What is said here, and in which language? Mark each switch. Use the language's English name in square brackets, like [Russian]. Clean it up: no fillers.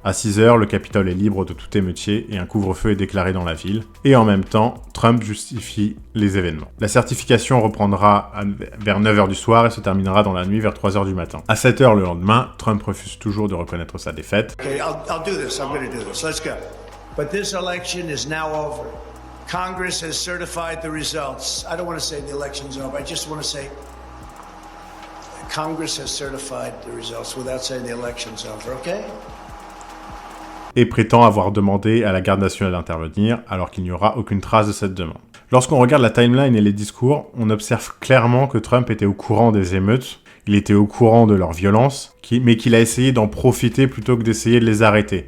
[French] À 6h, le Capitole est libre de tout émeutier et un couvre-feu est déclaré dans la ville, et en même temps, Trump justifie les événements. La certification reprendra vers 9h du soir et se terminera dans la nuit vers 3h du matin. À 7h le lendemain, Trump refuse toujours de reconnaître sa défaite. [English] Okay, I'll do this. I'm going to do this. Let's go. But this election is now over. Congress has certified the results. I don't want to say the election's over. I just want to say Congress has certified the results without saying the election's over, okay? [French] Et prétend avoir demandé à la garde nationale d'intervenir, alors qu'il n'y aura aucune trace de cette demande. Lorsqu'on regarde la timeline et les discours, on observe clairement que Trump était au courant des émeutes, il était au courant de leur violence, mais qu'il a essayé d'en profiter plutôt que d'essayer de les arrêter.